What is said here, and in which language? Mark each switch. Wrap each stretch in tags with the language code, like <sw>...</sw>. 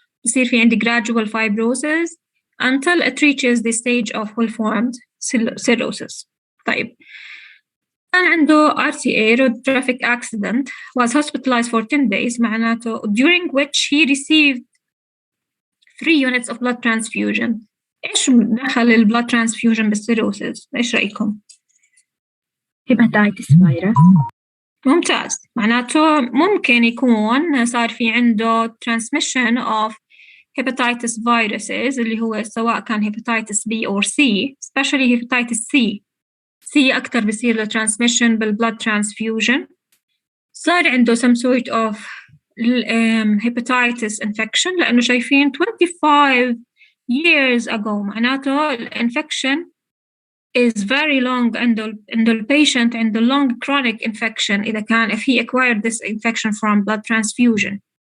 <ar>بصير في عندي</ar> <en>gradual fibrosis until it reaches the stage of well-formed cirrhosis.</en> <ar>طيب كان عنده</ar> <en>RTA road traffic accident, was hospitalized for 10 days</en> <ar>معناته</ar> <en>during which he received 3 units of blood transfusion.</en> <ar>إيش دخل البلاد transfusion بالسيروسيس؟ إيش رأيكم؟ هيباتايتس فيروس. ممتاز، معناته ممكن يكون صار في عنده</ar> <en>transmission of hepatitis viruses</en> <ar>اللي هو سواء كان</ar> <en>hepatitis B or C, especially hepatitis C</en> <ar>أكتر بيصير له transmission بالبلاد transfusion. صار عنده</ar> <en>some sort of hepatitis infection</en> <ar>لأنه شايفين</ar> <en>25 years ago معناته infection is very long عنده patient عنده long chronic infection</en> <ar>إذا كان</ar> <en>if he acquired this infection from blood transfusion.</en>